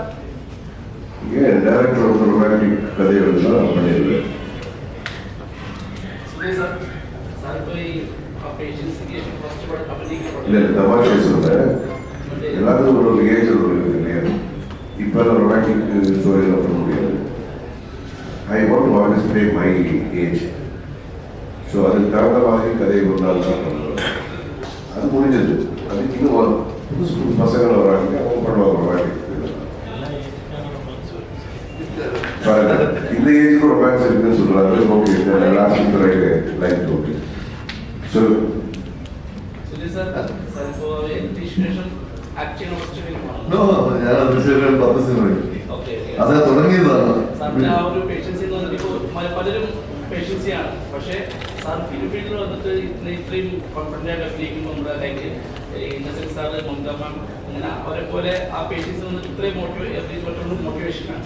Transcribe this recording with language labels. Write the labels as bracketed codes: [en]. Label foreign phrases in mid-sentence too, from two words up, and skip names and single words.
[ta] ஏன் டைரக்டர் ஒரு ரொமான்டிக் கதைகள் தான் பண்ணியிருக்கேன். இல்லை தமாஷை சொல்கிறேன். எல்லாத்துக்கும் ஒரு ஏஜ் இருக்கு இல்லையா? இப்போ [en] romantic story [ta] பண்ண முடியாது. [en] I want to always play my age. [ta] ஸோ அதுக்கு தகுந்த மாதிரி கதை ஒரு நாள் தான் பண்ணுவேன். அது முடிஞ்சது. அதுக்கு இன்னும் புதுசு புது பசங்க வராங்க, அவங்க பண்ணுவாங்க ரொமான்டிக். இந்த ஏஜுக்கு ரொமான்ஸ் இருக்குன்னு சொல்கிறாங்க. [en] okay, last life okay. so [ml] അതാ തുടങ്ങിയതാണ്. പലരും പേഷ്യൻസിയാണ്. പക്ഷേ സാർ ഫിലിപ്പീനിൽ വന്നിട്ട് ഇത്രയും കോൺഫിഡൻ്റ് അഭിനയിക്കുമ്പോൾ നമ്മുടെ ലൈക്ക് ഇന്നസെന്റ് സാറ് മമത മാം അങ്ങനെ അവരെ പോലെ ആ പേഷ്യൻസ് വന്നിട്ട് ഇത്രയും മോട്ടിവേഷനാണ്.